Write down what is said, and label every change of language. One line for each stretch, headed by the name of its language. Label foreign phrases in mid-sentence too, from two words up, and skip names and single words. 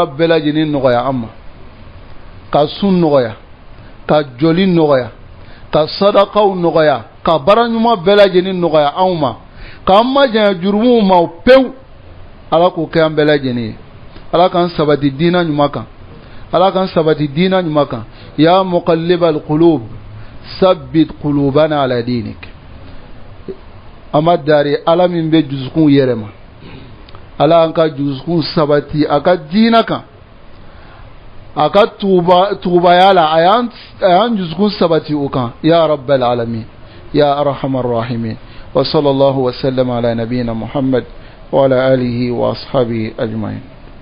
Bambara: bɛɛ lajɛlen nɔgɔya an ma ka sun nɔgɔya ka joli nɔgɔya ka sadakaw nɔgɔya ka baara ɲuman bɛɛ lajɛlen nɔgɔya anw ma k'an majanya jurumuw ma pewu ala k'o kɛ an bɛɛ lajɛlen ye ala k'an sabati diina ɲuman kan ala k'an sabati diina ɲuman kan
Arabic: يا مقلب القلوب ثبت قلوبنا على دينك
Bambara: amadari ala min bɛ dusukun yɛrɛma ala an ka dusukun sabati a ka diina kan a ka tugubaya la a y'an dusukun sabati o kan
Arabic: يا رب العالمين يا أرحم الراحمين وصلى الله وسلم على نبينا محمد وعلى آله وأصحابه أجمعين